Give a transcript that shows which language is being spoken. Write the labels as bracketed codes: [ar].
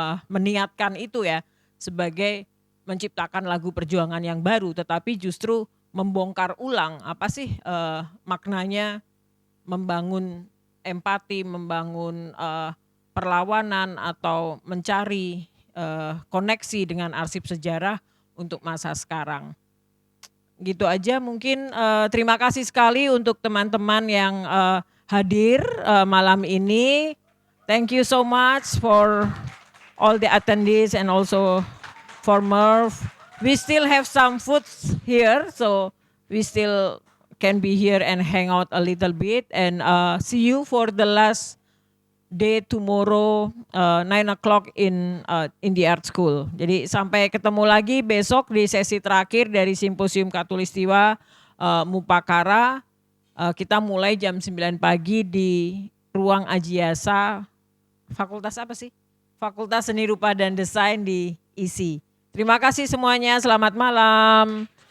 [id] meniatkan itu ya sebagai menciptakan lagu perjuangan yang baru, tetapi justru membongkar ulang maknanya membangun empati, membangun perlawanan atau mencari koneksi dengan arsip sejarah untuk masa sekarang. Gitu aja mungkin. Terima kasih sekali untuk teman-teman yang hadir malam ini. [en] Thank you so much for all the attendees and also for Murph. We still have some food here, so we still can be here and hang out a little bit, and see you for the last day tomorrow 9 o'clock in the art school. [id] Jadi sampai ketemu lagi besok di sesi terakhir dari Simposium Khatulistiwa Mupakara. Kita mulai jam 9 pagi di ruang Ajiyasa, Fakultas apa sih? Fakultas Seni Rupa dan Desain di ISI. Terima kasih semuanya, selamat malam.